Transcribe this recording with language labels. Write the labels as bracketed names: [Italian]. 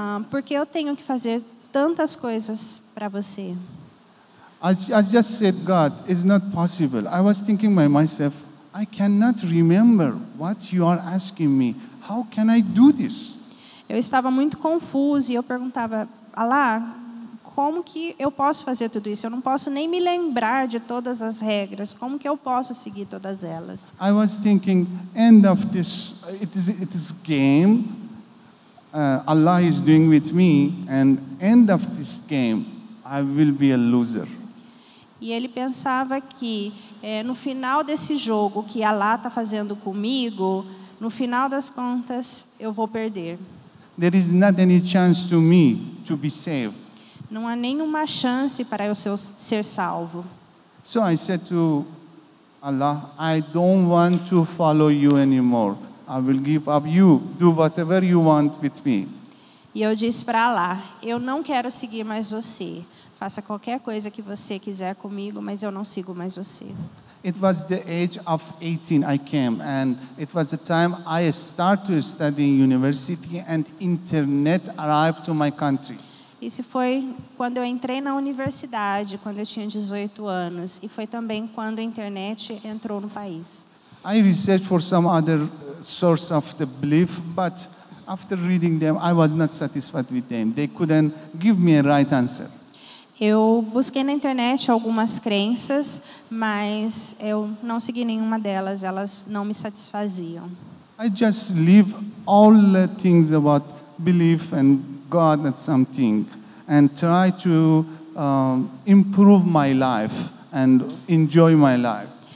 [Portuguese] Porque eu tenho que fazer tantas coisas para você. [English] I just said, God, it's not possible. I was thinking by myself, I cannot remember what you are asking me. How can I do this? [Portuguese] Eu estava muito confuso e eu perguntava, Allah, como que eu posso fazer tudo isso? Eu não posso nem me lembrar de todas as regras. Como que eu posso seguir todas elas? [English] I was thinking, end of this, it is game. Allah is doing with me, and end of this game, I will be a loser. [Portuguese] E ele pensava que no final desse jogo que Allah está fazendo comigo, no final das contas eu vou perder. [English] There is not any chance to me to be saved. [Portuguese] Não há nenhuma chance para eu ser salvo. [English] So I said to Allah, I don't want to follow you anymore. I will give up you. Do whatever you want with me. [Portuguese] E eu disse para Allah, eu não quero seguir mais você. Faça qualquer coisa que você quiser comigo, mas eu não sigo mais você. [English] It was the age of 18 I came, and it was the time I started studying university and internet arrived to my country. [Portuguese] Isso foi quando eu entrei na universidade, quando eu tinha 18 anos, e foi também quando a internet entrou no país. [English] I researched for some other source of the belief, but after reading them, I was not satisfied with them. They couldn't give me a right answer. [Portuguese] Eu busquei na internet algumas crenças, mas eu não segui nenhuma delas, elas não me satisfaziam. [English] I just leave all the things about belief and God and something, and try to improve my life and enjoy my life.